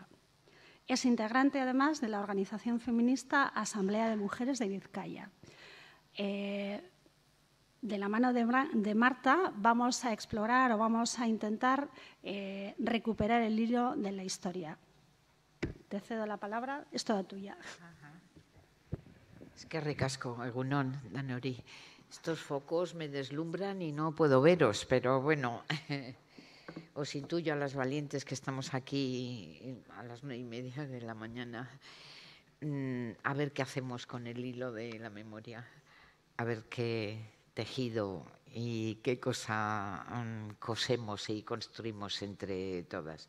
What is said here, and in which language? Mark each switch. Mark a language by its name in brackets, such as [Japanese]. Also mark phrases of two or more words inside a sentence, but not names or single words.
[Spanish] Es integrante, además, de la organización feminista Asamblea de Mujeres de Vizcaya. De la mano de Marta vamos a explorar o vamos a intentar recuperar el hilo de la historia. Te cedo la palabra, es toda tuya. [Basque] Eskerrik asko, egunon, danori. [Spanish] Estos focos me deslumbran y no puedo veros, pero bueno, os intuyo a las valientes que estamos aquí a las 9:30 de la mañana, a ver qué hacemos con el hilo de la memoria, a ver qué tejido y qué cosa cosemos y construimos entre todas.